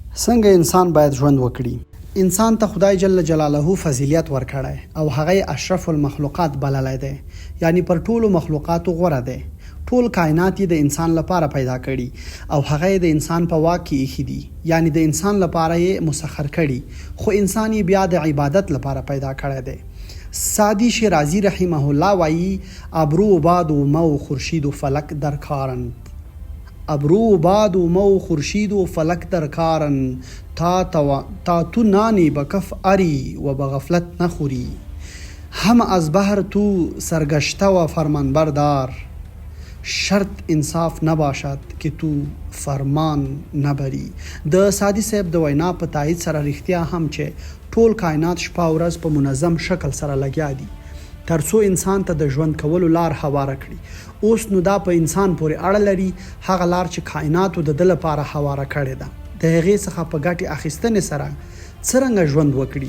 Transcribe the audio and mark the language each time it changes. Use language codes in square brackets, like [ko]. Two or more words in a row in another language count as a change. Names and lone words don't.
[ps] څنګه انسان باید ژوند وکړي؟ انسان ته خدای [ar] جل جلاله [ps] فضیلت ورکړی او هغه [ar] اشرف المخلوقات [ps] بللی دی، یعنی پر ټولو مخلوقاتو غوره دی. ټول کائنات د انسان لپاره پیدا کړي او هغه د انسان په واک کې ایښي دي، یعنی د انسان لپاره یې مسخر کړي، خو انسان یې بیا د عبادت لپاره پیدا کړی دی. سعدی شیرازی [ar] رحمه الله [ps] وایي: [fa] ابرو و باد و مو خورشید و فلک در کارند. ابرو و باد و مو خورشید و فلک در کارند، تا تو نانی به کف اری و به غفلت نخوری. هم از بحر تو سرگشته و فرمانبردار، شرط انصاف نباشد که تو فرمان نبری. [ps] د سعدی صاحب د وینا په تایید سره رښتیا هم چې ټول کائنات شپه او ورځ په منظم شکل سره لګیا دي ترڅو انسان ته د ژوند کولو لار هواره کړي. اوس نو دا په انسان پورې اړه لري هغه لار چې کائناتو د ده لپاره هواره کړې ده، د هغې څخه په ګټې اخیستنې سره څرنګه ژوند وکړي.